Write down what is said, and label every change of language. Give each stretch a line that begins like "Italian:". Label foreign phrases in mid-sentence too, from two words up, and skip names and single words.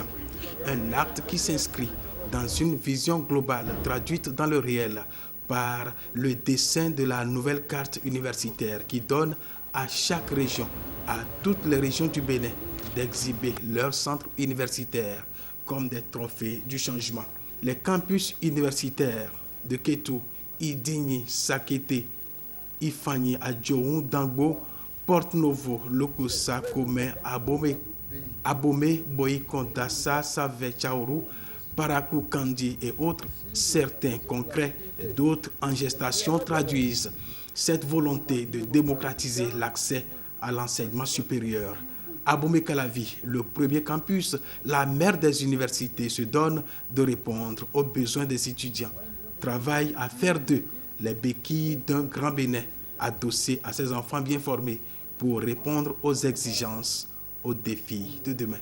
French: Un acte qui s'inscrit dans une vision globale traduite dans le réel par le dessin de la nouvelle carte universitaire qui donne à chaque région, à toutes les régions du Bénin, d'exhiber leurs centres universitaires comme des trophées du changement. Les campus universitaires de Kétou, Idigny, Sakété, Ifani, Adjoun, Dangbo, Porte-Novo, Lokossa, Komé, Abomey, Boïkonda, Savé, Tchaourou, Parakou, Kandi et autres, certains concrets, d'autres en gestation, traduisent cette volonté de démocratiser l'accès à l'enseignement supérieur. Abomey-Calavi, le premier campus, la mère des universités, se donne de répondre aux besoins des étudiants, travaille à faire d'eux les béquilles d'un grand Bénin adossé à ses enfants bien formés pour répondre aux exigences, aux défis de demain.